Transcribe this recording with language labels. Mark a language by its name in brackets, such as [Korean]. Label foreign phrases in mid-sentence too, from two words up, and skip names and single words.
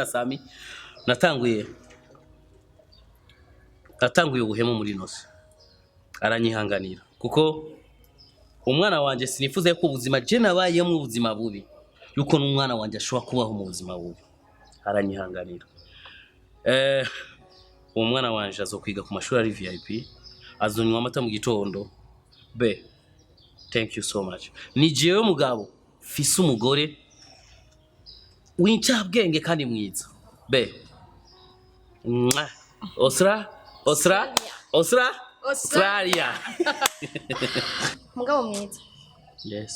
[Rundi] Sami natanguye ubuhemu muri nose aranyihanganira kuko umwana wanje sinifuza ko ubuzima je nabaye mu buzima bubi yuko n'umwana wanje ashobora kubaho mu buzima bubi aranyihanganira umwana wanje azokwiga ku mashuri ari VIP azonywa amata mu gitondo be [English] thank you so much [Rundi] ni jewe mugabo fise umugore w'incabwenge kandi mwiza be Australia mugabo mwiza yes